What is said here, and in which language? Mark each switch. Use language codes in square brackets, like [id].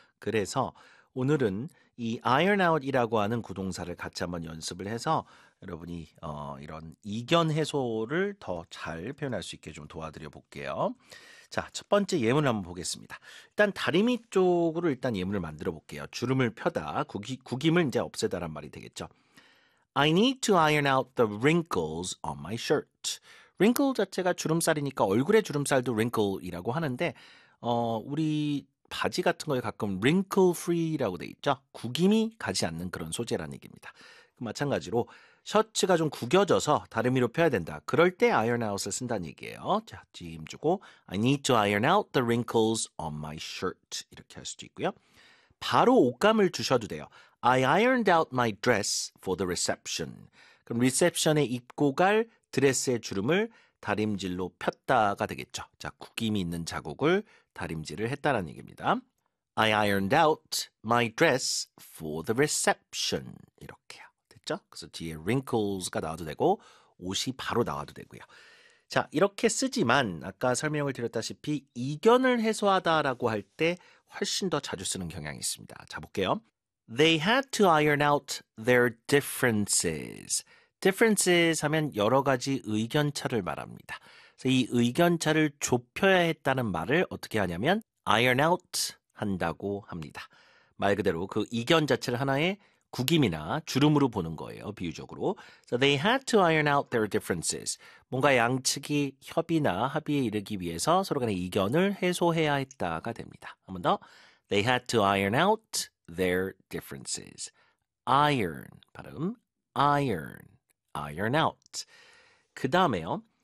[ko] 그래서 오늘은 이 iron out이라고 하는 구동사를 같이 한번 연습을 해서 여러분이 이런 이견 해소를 더 잘 표현할 수 있게 좀 도와드려 볼게요. 자, 첫 번째 예문을 한번 보겠습니다. 일단 다리미 쪽으로 일단 예문을 만들어 볼게요. 주름을 펴다, 구김을 이제 없애다란 말이 되겠죠. [en] I need to iron out the wrinkles on my shirt. [ko] Wrinkle 자체가 주름살이니까 얼굴에 주름살도 wrinkle이라고 하는데 우리 바지 같은 거에 가끔 wrinkle free라고 돼 있죠. 구김이 가지 않는 그런 소재라는 얘기입니다. 마찬가지로 셔츠가 좀 구겨져서 다리미로 펴야 된다. 그럴 때 iron out을 쓴다는 얘기예요. 자, 짐 주고 [en] I need to iron out the wrinkles on my shirt. [ko] 이렇게 할 수도 있고요. 바로 옷감을 주셔도 돼요. [en] I ironed out my dress for the reception. [ko] 그럼 reception에 입고 갈 드레스의 주름을 다림질로 폈다가 되겠죠. 자, 구김이 있는 자국을 다림질을 했다라는 얘기입니다. [en] I ironed out my dress for the reception. [ko] 이렇게요. 됐죠? 그래서 뒤에 wrinkles가 나와도 되고 옷이 바로 나와도 되고요. 자, 이렇게 쓰지만 아까 설명을 드렸다시피 이견을 해소하다라고 할 때 훨씬 더 자주 쓰는 경향이 있습니다. 자, 볼게요. [en] They had to iron out their differences. [ko] Differences 하면 여러 가지 의견차를 말합니다. 그래서 이 의견차를 좁혀야 했다는 말을 어떻게 하냐면 iron out 한다고 합니다. 말 그대로 그 이견 자체를 하나의 구김이나 주름으로 보는 거예요, 비유적으로. [en] So they had to iron out their differences. [ko] 뭔가 양측이 협의나 합의에 이르기 위해서 서로 간의 이견을 해소해야 했다가 됩니다. 한 번 더. [en] They had to iron out their differences. Iron, [ko] 발음. [en] Iron, iron out. [ko] 그 다음에요.